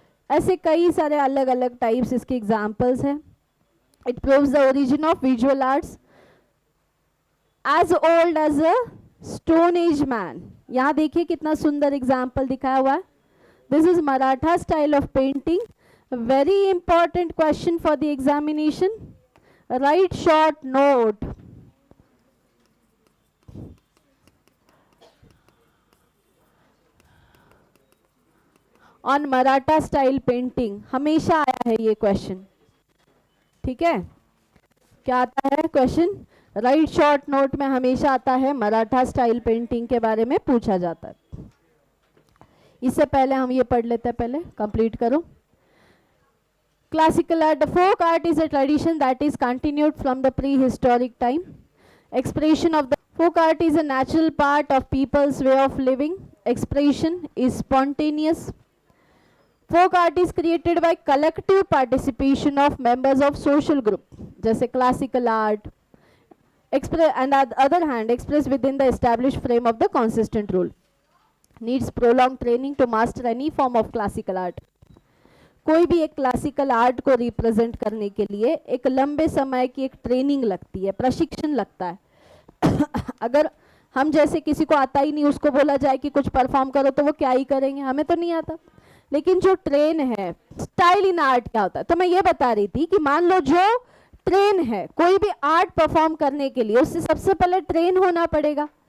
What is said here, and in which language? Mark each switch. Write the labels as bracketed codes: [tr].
[hi] ऐसे कई सारे अलग अलग टाइप्स इसके एग्जाम्पल्स हैं। [en] It proves the origin of visual arts as old as a stone age man. [hi] यहाँ देखिए कितना सुंदर एग्जाम्पल दिखाया हुआ है। [en] This is Maratha style of painting. Very important question for the examination. Write short note. On Maratha style painting. [hi] हमेशा आया है ये क्वेश्चन, ठीक है। क्या आता है क्वेश्चन, राइट शॉर्ट नोट में हमेशा आता है, मराठा स्टाइल पेंटिंग के बारे में पूछा जाता है। इससे पहले हम ये पढ़ लेते हैं, पहले कंप्लीट करो। [en] Classical art, the folk art is a tradition that is continued from the prehistoric time. Expression of the folk art is a natural part of people's way of living. Expression is spontaneous. Folk art is created by collective participation of members of social group, जैसे classical art. And on the other hand, expressed within the established frame of the consistent rule. Needs prolonged training to master any form of classical art. [hi] कोई भी एक classical art को represent करने के लिए एक लंबे समय की एक ट्रेनिंग लगती है, प्रशिक्षण लगता है। अगर हम जैसे किसी को आता ही नहीं, उसको बोला जाए कि कुछ परफॉर्म करो तो वो क्या ही करेंगे, हमें तो नहीं आता। लेकिन जो ट्रेन है, स्टाइल इन आर्ट क्या होता है, तो मैं ये बता रही थी कि मान लो जो ट्रेन है कोई भी आर्ट परफॉर्म करने के लिए, उससे सबसे पहले ट्रेन होना पड़ेगा।